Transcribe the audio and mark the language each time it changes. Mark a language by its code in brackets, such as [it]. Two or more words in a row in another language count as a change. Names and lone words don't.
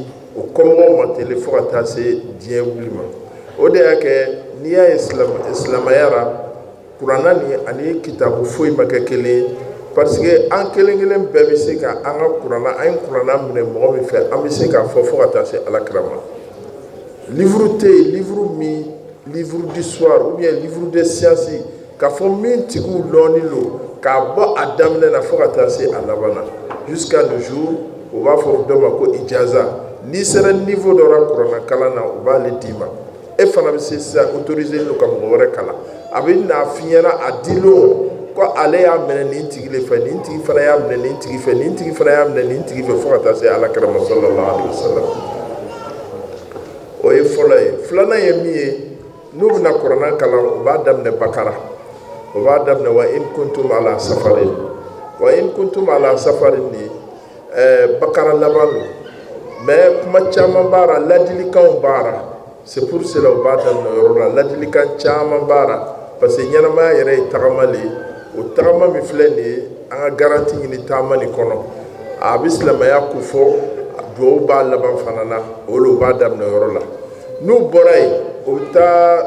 [bm] o kɔmɔgɔw ma ten de fo ka taa se diɲɛ wuli ma o de y'a kɛ n'i y'a ye silamɛya la kuranna ni ani kitabu foyi ma kɛ kelen parce que an kelen kelen bɛɛ bɛ se ka an ka kuranna an ye kuranna minɛ mɔgɔ min fɛ an bɛ se k'a fɔ fo ka taa se alakira ma livre tɛ yen [fr] livre d'histoire ou bien livre de science [bm] k'a fɔ min tigiw lɔnni don k'a bɔ a daminɛ na fo ka taa se a laban na [fr] jusqu'à nos jours [bm] u b'a fɔ dɔ ma ko ijaza n'i sera niveau dɔ la kuranna kalan na u b'ale d'i ma e fana bɛ se sisan autorisé don ka mɔgɔ wɛrɛ kalan a bɛ n'a f'i ɲɛna a dilon ko ale y'a minɛ nin tigi de fɛ nin tigi fana y'a minɛ nin tigi fɛ nin tigi fana y'a minɛ nin tigi fɛ fo ka taa se alakira ma [ar] sallallahu alaihi wa sallam [bm] o ye fɔlɔ ye filanan ye min ye n'u bɛna kuranna kalan u b'a daminɛ bakara u b'a daminɛ wa in kuntum ala safarin ni bakara laban don mais kuma caman b'a la ladilikanw b'a la [fr] c'est pour cela [bm] u b'a daminɛ yɔrɔ la ladilikan caman b'a la parce que ɲɛnamaya yɛrɛ ye tagama de ye o tagama min filɛ nin ye an ka garanti ɲini taama nin kɔnɔ a bɛ silamɛya ko fɔ duwawu b'a laban fana na o de u b'a daminɛ yɔrɔ la n'u bɔra yen o bɛ taa